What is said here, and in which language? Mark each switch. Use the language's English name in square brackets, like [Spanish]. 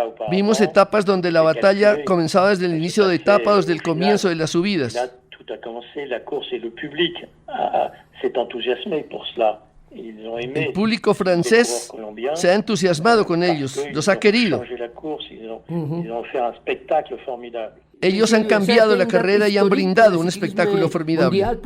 [Spanish] Vimos etapas donde la batalla comenzaba desde el inicio de etapa o desde el comienzo de las subidas. [French] tout a commencé, la course et le public s'est enthousiasmé pour cela. Ils ont aimé [Spanish] El público francés se ha entusiasmado con ellos, los ha querido. [French] Ils ont fait un spectacle formidable. [Spanish] Ellos han cambiado la carrera y han brindado un espectáculo formidable.